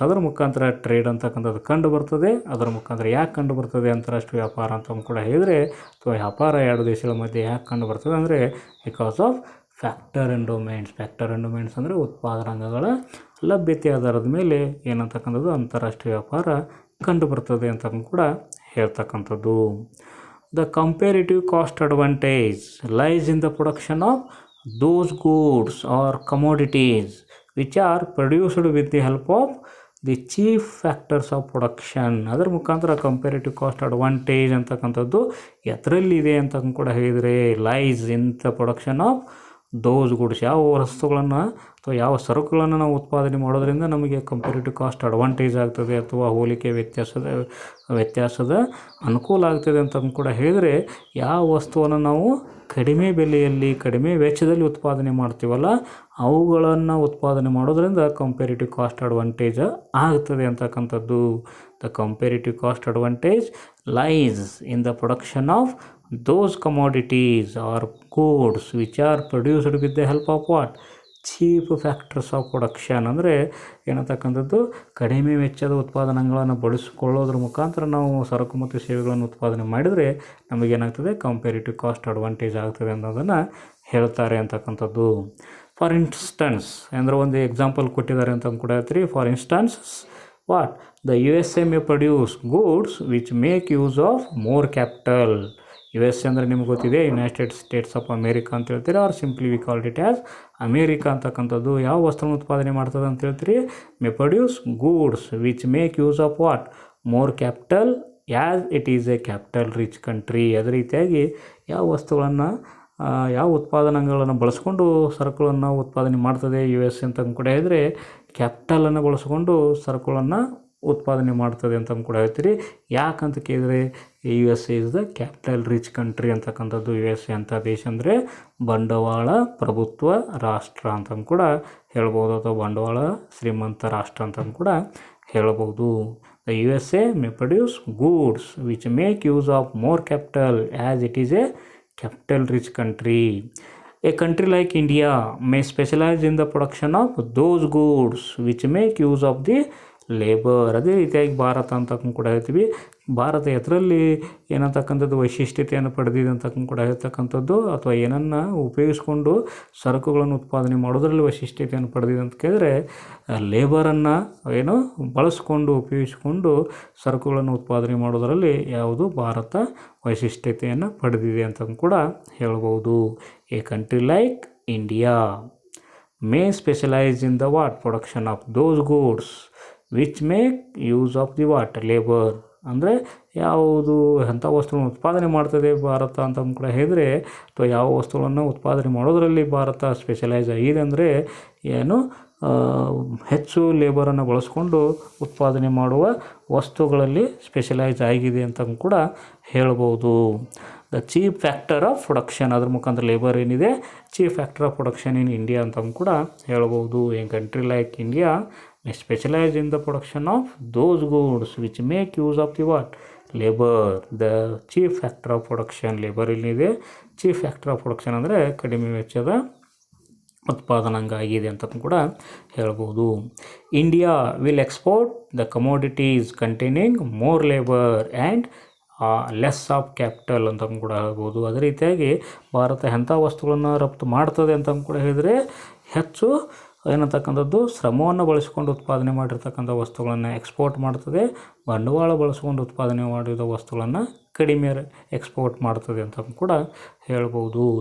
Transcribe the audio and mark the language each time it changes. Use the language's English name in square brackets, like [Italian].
[Kannada] ಅದರ ಮುಖಾಂತರ ಟ್ರೇಡ್ ಅಂತಕ್ಕಂಥದ್ದು ಕಂಡು ಬರ್ತದೆ. ಅದರ ಮುಖಾಂತರ ಯಾಕೆ ಕಂಡು ಬರ್ತದೆ ಅಂತಾರಾಷ್ಟ್ರೀಯ ವ್ಯಾಪಾರ ಅಂತ ಕೂಡ ಹೇಳಿದರೆ ಅಥವಾ ವ್ಯಾಪಾರ ಎರಡು ದೇಶಗಳ ಮಧ್ಯೆ ಯಾಕೆ ಕಂಡು ಬರ್ತದೆ ಅಂದರೆ [English] Because of factor and domains. Factor and domains [Kannada] ಅಂದರೆ ಉತ್ಪಾದನಾಂಗಗಳ ಲಭ್ಯತೆ ಆಧಾರದ ಮೇಲೆ ಏನಂತಕ್ಕಂಥದ್ದು ಅಂತಾರಾಷ್ಟ್ರೀಯ ವ್ಯಾಪಾರ ಕಂಡು ಬರ್ತದೆ ಅಂತ ಕೂಡ ಹೇಳ್ತಕ್ಕಂಥದ್ದು. [English] The comparative cost advantage lies in the production of those goods or commodities which are produced with the help of the chief factors of production. [Kannada] ಅದರ ಮುಖಾಂತರ [English] comparative cost advantage [Kannada] ಅಂತಕ್ಕಂಥದ್ದು ಎದರಲ್ಲಿದೆ ಅಂತ ಕೂಡ ಹೇಳಿದರೆ [English] Lies in the production of those goods. [Kannada] ಯಾವ ವಸ್ತುಗಳನ್ನು ಅಥವಾ ಯಾವ ಸರಕುಗಳನ್ನು ನಾವು ಉತ್ಪಾದನೆ ಮಾಡೋದ್ರಿಂದ ನಮಗೆ ಕಂಪೇರಿಟಿವ್ ಕಾಸ್ಟ್ ಅಡ್ವಾಂಟೇಜ್ ಆಗ್ತದೆ ಅಥವಾ ಹೋಲಿಕೆ ವ್ಯತ್ಯಾಸದ ಅನುಕೂಲ ಆಗ್ತದೆ ಅಂತ ಕೂಡ ಹೇಳಿದರೆ ಯಾವ ವಸ್ತುವನ್ನು ನಾವು ಕಡಿಮೆ ಬೆಲೆಯಲ್ಲಿ ಕಡಿಮೆ ವೆಚ್ಚದಲ್ಲಿ ಉತ್ಪಾದನೆ ಮಾಡ್ತೀವಲ್ಲ ಅವುಗಳನ್ನು ಉತ್ಪಾದನೆ ಮಾಡೋದ್ರಿಂದ ಕಂಪೇರಿಟಿವ್ ಕಾಸ್ಟ್ ಅಡ್ವಾಂಟೇಜ್ ಆಗ್ತದೆ ಅಂತಕ್ಕಂಥದ್ದು. [English] The comparative cost advantage lies in the production of those commodities or goods which are produced with the help of what cheap factors of production. [Kannada] ಅಂದರೆ ಏನಂತಕ್ಕಂಥದ್ದು ಕಡಿಮೆ ವೆಚ್ಚದ ಉತ್ಪಾದನೆಗಳನ್ನು ಬಳಸಿಕೊಳ್ಳೋದ್ರ ಮುಖಾಂತರ ನಾವು ಸರಕು ಮತ್ತು ಸೇವೆಗಳನ್ನು ಉತ್ಪಾದನೆ ಮಾಡಿದರೆ ನಮಗೇನಾಗ್ತದೆ ಕಂಪೇರಿಟಿವ್ ಕಾಸ್ಟ್ ಅಡ್ವಾಂಟೇಜ್ ಆಗ್ತದೆ ಅನ್ನೋದನ್ನು ಹೇಳ್ತಾರೆ ಅಂತಕ್ಕಂಥದ್ದು. [English] for instance [Kannada] ಅಂದರೆ ಒಂದು ಎಕ್ಸಾಂಪಲ್ ಕೊಟ್ಟಿದ್ದಾರೆ ಅಂತ ಕೂಡ ಹೇಳ್ತೀರಿ. [English] For instance what the USA may produce goods which make use of more capital. [Kannada] USA ಅಂದರೆ ನಿಮ್ಗೆ ಗೊತ್ತಿದೆ ಯುನೈಟೆಡ್ ಸ್ಟೇಟ್ಸ್ ಆಫ್ ಅಮೇರಿಕಾ ಅಂತ ಹೇಳ್ತೀರಿ, [English] or simply we called it as [Kannada] America ಅಂತಕ್ಕಂಥದ್ದು. ಯಾವ ವಸ್ತುವನ್ನು ಉತ್ಪಾದನೆ ಮಾಡ್ತದೆ ಅಂತ ಹೇಳ್ತೀರಿ [English] May produce goods which make use of what more capital as it is a capital rich country. [Kannada] ಅದೇ ರೀತಿಯಾಗಿ ಯಾವ ವಸ್ತುಗಳನ್ನು ಯಾವ ಉತ್ಪಾದನೆಗಳನ್ನು ಬಳಸ್ಕೊಂಡು ಸರಕುಗಳನ್ನು ಉತ್ಪಾದನೆ ಮಾಡ್ತದೆ ಯು ಎಸ್ ಅಂತ ಕೂಡ ಹೇಳಿದರೆ, ಕ್ಯಾಪಿಟಲನ್ನು ಬಳಸ್ಕೊಂಡು ಸರಕುಗಳನ್ನು ಉತ್ಪಾದನೆ ಮಾಡ್ತದೆ ಅಂತ ಕೂಡ ಹೇಳ್ತೀರಿ. ಯಾಕಂತ ಕೇಳಿದರೆ [English] U S A is the capital rich country [Kannada] ಅಂತಕ್ಕಂಥದ್ದು. ಯು ಎಸ್ ಎ ಅಂತ ದೇಶ ಅಂದರೆ ಬಂಡವಾಳ ಪ್ರಭುತ್ವ ರಾಷ್ಟ್ರ ಅಂತ ಕೂಡ ಹೇಳ್ಬೋದು, ಅಥವಾ ಬಂಡವಾಳ ಶ್ರೀಮಂತ ರಾಷ್ಟ್ರ ಅಂತ ಕೂಡ ಹೇಳ್ಬೋದು. [English] The U S A may produce goods which make use of more capital as it is a capital rich country. A country like India may specialize in the production of those goods which make use of the labour. [Kannada] ಅದೇ ರೀತಿಯಾಗಿ ಭಾರತ ಅಂತ ಕೂಡ ಹೇಳ್ತೀವಿ. ಭಾರತ ಎದರಲ್ಲಿ ಏನಂತಕ್ಕಂಥದ್ದು ವೈಶಿಷ್ಟ್ಯತೆಯನ್ನು ಪಡೆದಿದೆ ಅಂತ ಕೂಡ ಹೇಳ್ತಕ್ಕಂಥದ್ದು, ಅಥವಾ ಏನನ್ನು ಉಪಯೋಗಿಸ್ಕೊಂಡು ಸರಕುಗಳನ್ನು ಉತ್ಪಾದನೆ ಮಾಡೋದ್ರಲ್ಲಿ ವೈಶಿಷ್ಟ್ಯತೆಯನ್ನು ಪಡೆದಿದೆ ಅಂತ ಕೇಳಿದ್ರೆ, ಲೇಬರನ್ನು ಏನು ಬಳಸ್ಕೊಂಡು ಉಪಯೋಗಿಸ್ಕೊಂಡು ಸರಕುಗಳನ್ನು ಉತ್ಪಾದನೆ ಮಾಡೋದರಲ್ಲಿ ಯಾವುದು ಭಾರತ ವೈಶಿಷ್ಟ್ಯತೆಯನ್ನು ಪಡೆದಿದೆ ಅಂತ ಕೂಡ ಹೇಳ್ಬೋದು. [English] A country like India may specialise in the what production of those goods which make use of the what labour. [Kannada] ಅಂದರೆ ಯಾವುದು ಅಂಥ ವಸ್ತುಗಳನ್ನು ಉತ್ಪಾದನೆ ಮಾಡ್ತದೆ ಭಾರತ ಅಂತ ಕೂಡ ಹೇಳಿದರೆ, ಅಥವಾ ಯಾವ ವಸ್ತುಗಳನ್ನು ಉತ್ಪಾದನೆ ಮಾಡೋದರಲ್ಲಿ ಭಾರತ ಸ್ಪೆಷಲೈಸ್ ಆಗಿದೆ ಅಂದರೆ ಏನು ಹೆಚ್ಚು ಲೇಬರನ್ನು ಬಳಸ್ಕೊಂಡು ಉತ್ಪಾದನೆ ಮಾಡುವ ವಸ್ತುಗಳಲ್ಲಿ ಸ್ಪೆಷಲೈಸ್ ಆಗಿದೆ ಅಂತ ಕೂಡ ಹೇಳ್ಬೋದು. [English] the chief factor of production, [Kannada] ಅದ್ರ ಮುಖಾಂತರ [English] labour [Kannada] ಏನಿದೆ [English] chief factor of production in India [Kannada] ಅಂತ ಕೂಡ ಹೇಳ್ಬೋದು. [English] A country like India may specialize in the production of those goods which make use of the what labor. The chief factor of production labor [Kannada] ಇಲ್ಲಿದೆ. Chief factor of production ಅಂದರೆ ಕಡಿಮೆ ವೆಚ್ಚದ ಉತ್ಪಾದನಾಂಗ ಆಗಿದೆ ಅಂತ ಕೂಡ ಹೇಳ್ಬೋದು. [English] India will export the commodities containing more labour and less of capital [Kannada] ಅಂತ ಕೂಡ ಹೇಳ್ಬೋದು. ಅದೇ ರೀತಿಯಾಗಿ ಭಾರತ ಎಂಥ ವಸ್ತುಗಳನ್ನು ರಫ್ತು ಮಾಡ್ತದೆ ಅಂತ ಕೂಡ ಹೇಳಿದರೆ, ಹೆಚ್ಚು ಏನಂತಕ್ಕಂಥದ್ದು ಶ್ರಮವನ್ನು ಬಳಸಿಕೊಂಡು ಉತ್ಪಾದನೆ ಮಾಡಿರ್ತಕ್ಕಂಥ ವಸ್ತುಗಳನ್ನು ಎಕ್ಸ್ಪೋರ್ಟ್ ಮಾಡ್ತದೆ, ಬಂಡವಾಳ ಬಳಸ್ಕೊಂಡು ಉತ್ಪಾದನೆ ಮಾಡಿದ ವಸ್ತುಗಳನ್ನು ಕಡಿಮೆ ಎಕ್ಸ್ಪೋರ್ಟ್ ಮಾಡ್ತದೆ ಅಂತ ಕೂಡ ಹೇಳ್ಬೋದು.